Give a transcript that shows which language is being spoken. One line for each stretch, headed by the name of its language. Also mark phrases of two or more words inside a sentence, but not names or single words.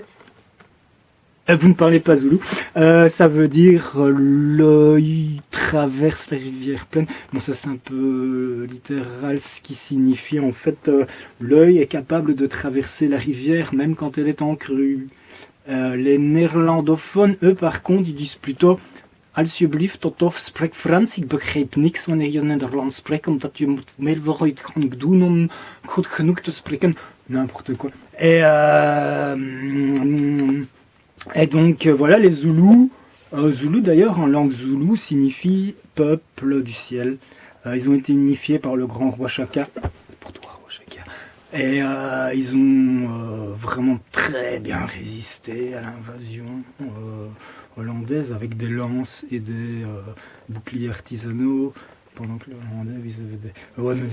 French: Vous ne parlez pas zoulou. Ça veut dire l'œil traverse la rivière pleine. Bon, ça c'est un peu littéral, ce qui signifie en fait l'œil est capable de traverser la rivière même quand elle est en crue. Les néerlandophones, eux par contre, ils disent plutôt
Dutch: Alsjeblieft tot of spreek Frans, ik begrijp niks wanneer je Nederlands spreekt, omdat je moet meer vooruitgang doen om goed genoeg te spreken.
French: N'importe quoi. Et donc voilà, les Zoulous, Zoulou d'ailleurs en langue zoulou signifie peuple du ciel. Ils ont été unifiés par le grand roi Chaka. Pour toi, roi Chaka. Et ils ont vraiment très bien résisté à l'invasion hollandaise avec des lances et des boucliers artisanaux pendant que les Hollandais avaient des...